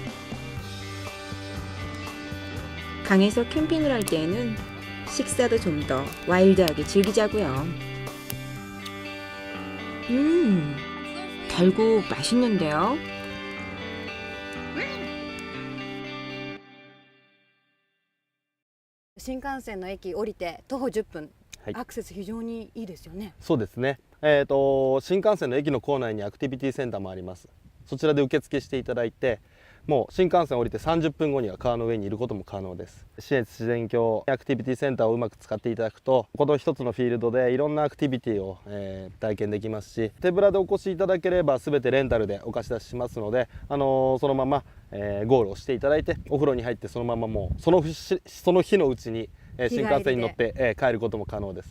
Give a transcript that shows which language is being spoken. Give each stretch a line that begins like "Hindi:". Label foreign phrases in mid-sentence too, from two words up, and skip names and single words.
Korean: 강에서 캠핑을 할 때에는 식사도 좀 더 와일드하게 즐기자고요. 달고 맛있는데요?
Japanese: 신칸센 の駅降りて徒歩10分、はいアクセス非常にいいですよね。そうですね、新幹線の駅の構内にアクティビティセンターもあります。そちらで受付していただいて、もう新幹線降りて30分後には川の上にいることも可能です。シネツ自然境アクティビティセンターをうまく使っていただくと、この一つのフィールドでいろんなアクティビティを、体験できますし、手ぶらでお越しいただければ全てレンタルでお貸し出ししますので、そのまま、ゴールをしていただいて、お風呂に入ってそのままもうその日のうちに新幹線に乗って、帰ることも可能です。